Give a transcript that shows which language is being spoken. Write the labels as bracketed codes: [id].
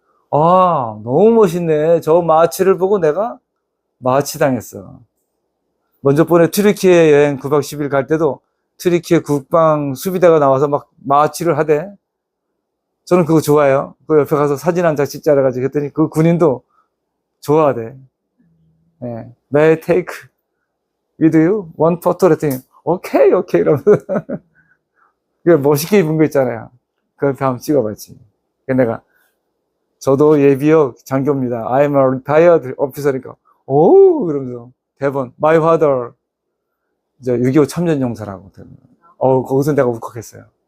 [ko] 아, 너무 멋있네. 저 마치를 보고 내가 마치당했어. 먼저 번에 튀르키예 여행 9박 10일 갈 때도 튀르키예 국방 수비대가 나와서 막 마치를 하대. 저는 그거 좋아해요. 그 옆에 가서 사진 한 장 찍자 그래가지고 했더니 그 군인도 좋아하대. 예. [en] May I take with you one photo? [ko] 그랬더니 오케이 이러면서 그 멋있게 입은 거 있잖아요. 그 옆에 한번 찍어봤지. 내가 저도 예비역 장교입니다. [en] I'm a retired officer [ko] 니까 오 그러면서 대본 [en] My father [ko] 이제 6.25 참전용사라고 거기서 내가 울컥했어요.